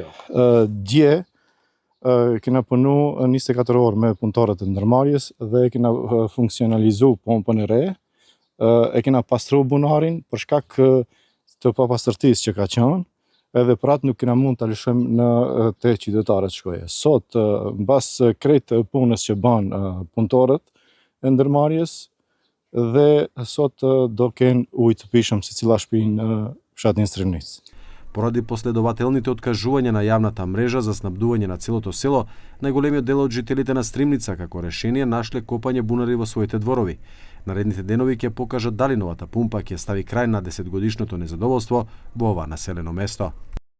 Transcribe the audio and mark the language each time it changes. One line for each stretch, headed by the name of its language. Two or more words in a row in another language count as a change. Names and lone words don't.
Albanian: Dje kena punu 24 orë me punëtorët e ndërmarrjes dhe kena funksionalizu pompën e re, e kena pastru bunarin për shkak të papastërtisë që ka qenë, edhe për atë nuk kena mund të lëshojmë në te qytetarët shkoje. Sot, mbas krejt punës që banë punëtorët e ndërmarrjes, dhe sot do kenë ujë të pishëm se cila shtëpi në fshatin Strimnicë.
Macedonian: Поради последователните откажувања на јавната мрежа за снабдување на целото село, најголемиот дел од жителите на Стримница како решение нашле копање бунари во своите дворови. Наредните денови ќе покажат дали новата пумпа ќе стави крај на 10-годишното незадоволство во ова населено место.